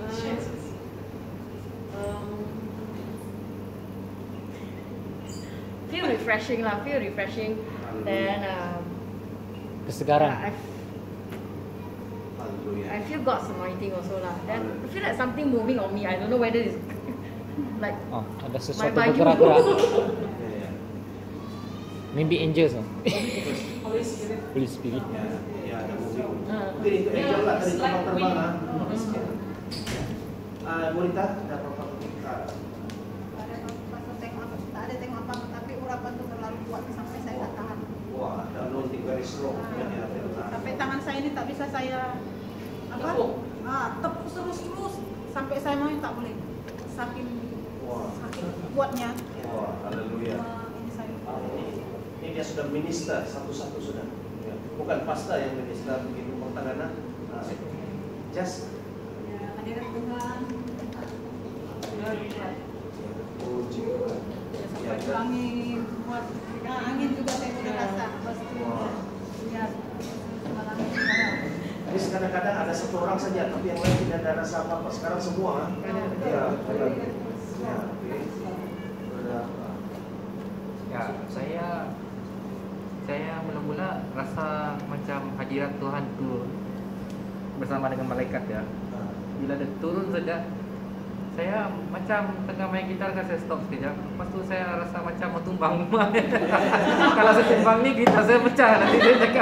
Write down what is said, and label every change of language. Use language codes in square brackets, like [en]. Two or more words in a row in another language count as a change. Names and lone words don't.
[en] feel refreshing lah, then [ms] Kesegaran. [en] I feel God's anointing also lah. Then I feel like something moving on me. I don't know whether it's like [ms] Oh, ada my sesuatu baju. bergerak-gerak. Ya, [en] Maybe angels. Holy Spirit Holy Spirit. [ms] ya ada moving. Mungkin itu angel lah tadi terbang-terbang. Wanita, ada apa-apa? tak ada tengok apa tapi urapan tu terlalu kuat sampai saya tak tahan. Wah, ada [en] anointing very strong. [ms] Sampai tangan saya ini tak bisa saya apa? Tepuk terus sampai saya mau tak boleh. Saking Wah. saking kuatnya. Wah, haleluya. dia sudah minister satu-satu sudah. Ya. Bukan pastor yang minister begitu pertanganan. Just Hadirat Tuhan. puji Tuhan. Ya, Sampai angin, buat angin juga saya udah rasa. Pasti. Ya. Malam ini. Jadi kadang-kadang ada satu orang saja, tapi yang lain tidak ada rasa apa-apa. Sekarang semua, ya, oke. Ya, saya mula-mula rasa macam hadirat Tuhan turun bersama dengan malaikat ya. Bila dia turun saja, saya macam tengah main gitar kan saya stop sekejap. Lepas tu saya rasa macam mau tumbang. Kalau saya tumbang ni gitar saya pecah nanti dia cakap.